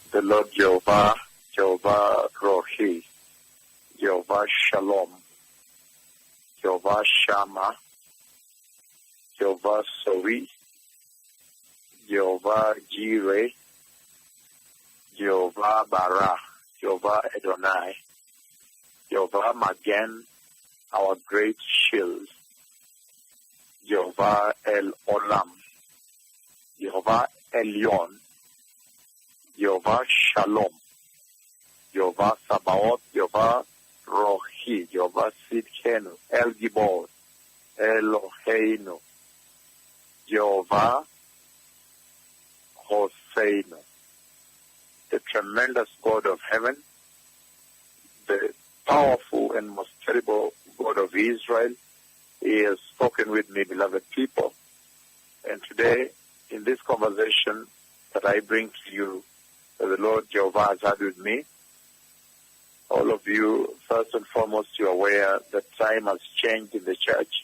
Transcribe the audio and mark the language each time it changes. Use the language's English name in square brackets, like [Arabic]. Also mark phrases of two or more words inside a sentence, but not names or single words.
[English] Lord Jehovah, Jehovah Rohi, Jehovah Shalom, Jehovah Shammah, Jehovah Soi, Jehovah Jireh, Jehovah Bara, Jehovah Adonai, Jehovah Magen, our great shield, Jehovah El Olam, Jehovah Elyon, Jehovah Shalom, Jehovah Sabaoth, Jehovah Rohi, Jehovah Sidkenu, El Gibor, Eloheinu, Jehovah Hoseinu, the tremendous God of heaven, the powerful and most terrible God of Israel. He has spoken with me, beloved people. And today, in this conversation that I bring to you, that the Lord Jehovah has had with me, all of you, first and foremost, you're aware that time has changed in the church.